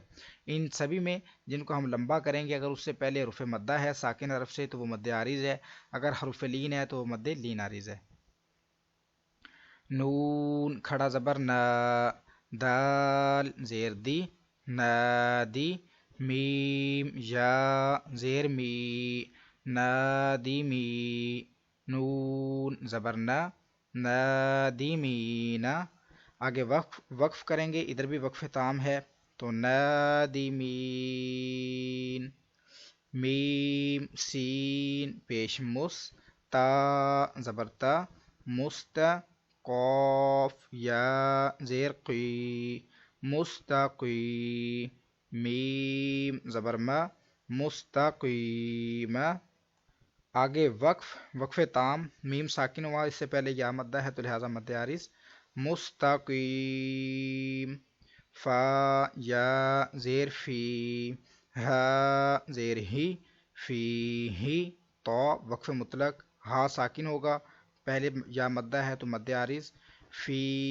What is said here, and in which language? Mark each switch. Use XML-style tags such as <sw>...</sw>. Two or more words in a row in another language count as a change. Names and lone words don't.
<ur>ان سبھی میں جن کو ہم لمبا کریں گے، اگر اس سے پہلے حرف مدہ ہے ساکن حرف سے تو وہ مد عارض ہے، اگر حرف لین ہے تو وہ مد لین عارض ہے۔ نون کھڑا زبر نا، دال زیر دی نادی، میم یا زیر می نادمی، نون زبرنا نادمین۔ آگے وقف کریں گے، ادھر بھی وقف تام ہے تو نادمین، میم سین پیش مس، تا زبرتا مست، قاف یا زیر قی مستقی، میم زبرما مستقیم۔ آگے وقف تام، میم ساکن ہوا، اس سے پہلے یا مدہ ہے تو لہذا مد عارض، مستقیم، فا یا زیر فی، ہا زیر ہی، فی ہی، تو وقف مطلق، ہا ساکن ہوگا، پہلے یا مدہ ہے تو مد عارض، فی،</ur>